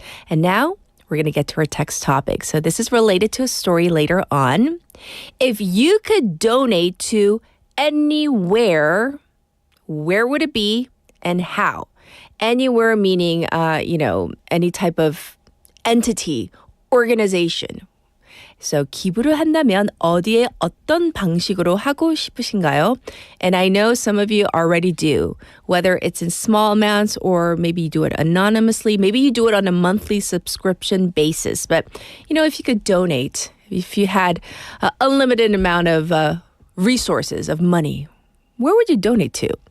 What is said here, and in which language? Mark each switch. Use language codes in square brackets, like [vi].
[en] And now we're going to get to our text topic. So this is related to a story later on. If you could donate to anywhere, where would it be and how? Anywhere meaning, any type of entity, organization. [ko] So 기부를 한다면 어디에 어떤 방식으로 하고 싶으신가요? [en] And I know some of you already do, whether it's in small amounts or maybe you do it anonymously, maybe you do it on a monthly subscription basis. But, if you could donate, if you had an unlimited amount of resources, of money, where would you donate to?